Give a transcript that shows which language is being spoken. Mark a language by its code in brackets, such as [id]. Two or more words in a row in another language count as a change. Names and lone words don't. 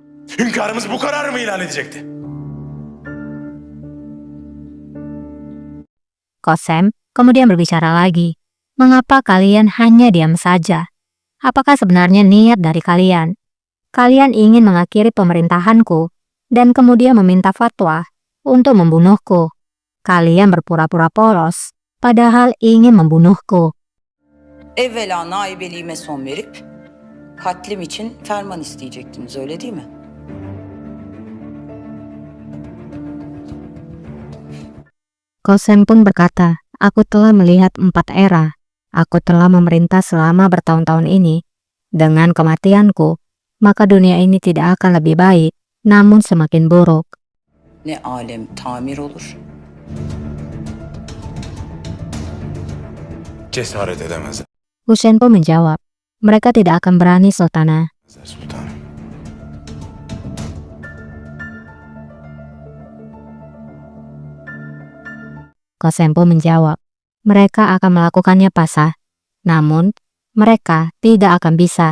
[tr] Hünkârımız bu kararı mı ilan edecekti? [id] Kosem kemudian berbicara lagi. Mengapa kalian hanya diam saja? Apakah sebenarnya niat dari kalian? Kalian ingin mengakhiri pemerintahanku dan kemudian meminta fatwa untuk membunuhku. Kalian berpura-pura polos, padahal ingin membunuhku. [tr] Evvela naibeliğime son verip katlim için ferman isteyecektiniz, öyle değil mi? [id] Kosem pun berkata, aku telah melihat 4 era. Aku telah memerintah selama bertahun-tahun ini. Dengan kematianku, maka dunia ini tidak akan lebih baik, namun semakin buruk. [tr] Ne alem tamir olur, Cesaret edemezler [id] Husain pun menjawab, mereka tidak akan berani, Sultanah. [tr] sultanım. [id] Kosem pun menjawab, mereka akan melakukannya, Pasah. Namun, mereka tidak akan bisa.